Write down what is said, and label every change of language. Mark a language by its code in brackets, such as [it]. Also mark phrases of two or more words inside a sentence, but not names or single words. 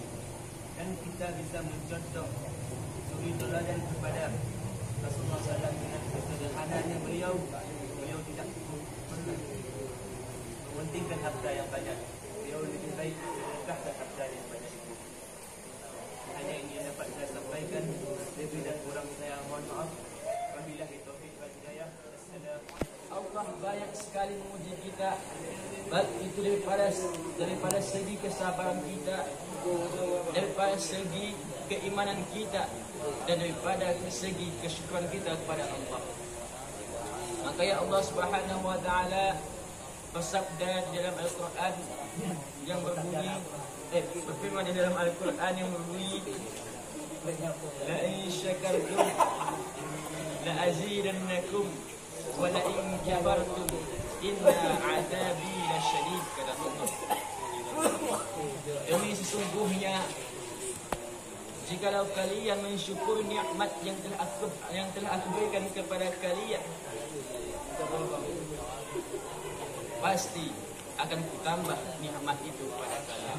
[id] Dan kita bisa mencontoh suri teladan kepada Rasulullah SAW dengan kesederhanaannya beliau tidak mementingkan harta yang banyak. Beliau lebih baik sedekahkan harta yang banyak itu. Hanya ini yang dapat saya sampaikan. Lebih dan kurang saya mohon maaf. [ar] وبالله التوفيق والهداية. [id] Allah banyak sekali memuji kita, baik itu daripada segi kesabaran kita, daripada segi keimanan kita, dan daripada segi kesyukuran kita kepada Allah. Maka ya Allah [ar] سبحانه وتعالى [id] bersabda di dalam Al-Quran yang berbunyi, berfirman di dalam Al-Quran yang berbunyi, [ar] لئن شكرتم لأزيدنكم ولئن كفرتم إن عذابي لشديد, [id] kata Allah. Demi sesungguhnya jikalau kalian mensyukur nikmat yang telah aku berikan kepada kalian, pasti akan kutambah nikmat itu pada kalian.